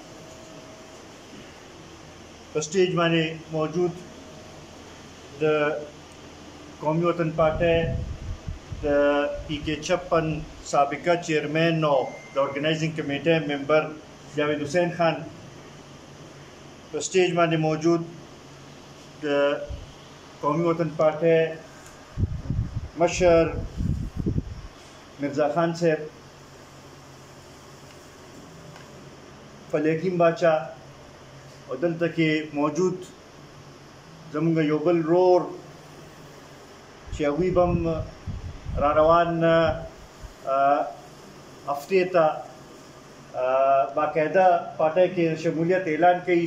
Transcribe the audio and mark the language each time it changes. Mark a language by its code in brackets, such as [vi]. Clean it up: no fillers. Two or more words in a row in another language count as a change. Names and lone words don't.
[ur] سٹیج مانے موجود قومی وطن پارٹی PK56 سابقہ چیئرمین اور آرگنائزنگ کمیٹی ممبر جاوید حسین خان سٹیج مانے موجود قومی وطن پارٹی [ps] مشر مرزا خان صاحب فلیقیم باچا اور دلته کې موجود زمونږ یو بل رور چې هغوی به هم را روان هفتې ته باقاعده پارټۍ کې شمولیت اعلان کوي.